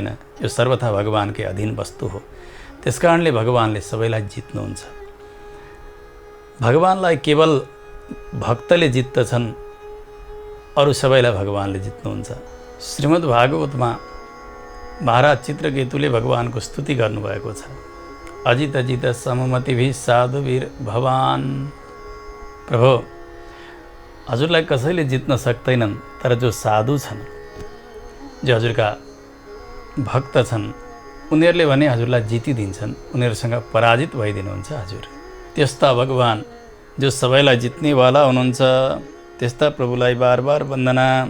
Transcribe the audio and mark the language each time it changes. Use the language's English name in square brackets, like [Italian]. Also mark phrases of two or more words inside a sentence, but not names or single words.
[Nepali] यो सर्वथा भगवानकै अधीन वस्तु हो। त्यसकारणले भगवानले सबैलाई जित्नुहुन्छ। भगवानलाई केवल भक्तले जित्दछन्, अरू सबैलाई भगवानले जित्नुहुन्छ। श्रीमद् भागवतमा महाराज चित्रकेतुले भगवानको स्तुति गर्नुभएको छ। [Sanskrit] अजित अजित सममतिभिः साधुवीर भवान। [Nepali] प्रभु, हजुरलाई कसैले जित्न सक्दैनन्, तर जो साधु छन्, जो हजुरका भक्त छन्, उनीहरूले भने हजुरलाई जितिदिन्छन्। उनीहरूसँग पराजित भइदिनुहुन्छ हजुर। त्यस्ता भगवान जो सबैलाई जित्नेवाला हुनुहुन्छ, त्यस्ता प्रभुलाई बार बार वन्दना।